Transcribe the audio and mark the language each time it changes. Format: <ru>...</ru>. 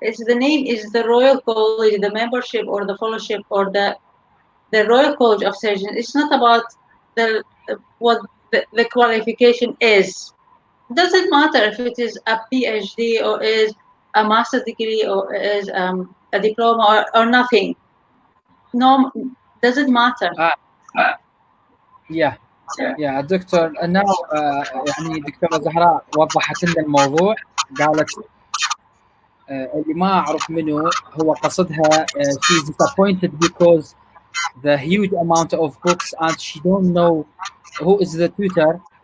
<en>The name is the Royal College, the membership or the fellowship or the Royal College of Surgeons. It's not about what the qualification is. It doesn't matter if it is a PhD or is a master's degree or is a diploma or nothing. No, doesn't matter.</en> <ar>يا دكتور انه يعني دكتوره زهراء وضحت لنا الموضوع. قالت اللي ما اعرف منه هو قصدها</ar> <en>she's disappointed because the huge amount of books and she don't know who is the tutor.</en>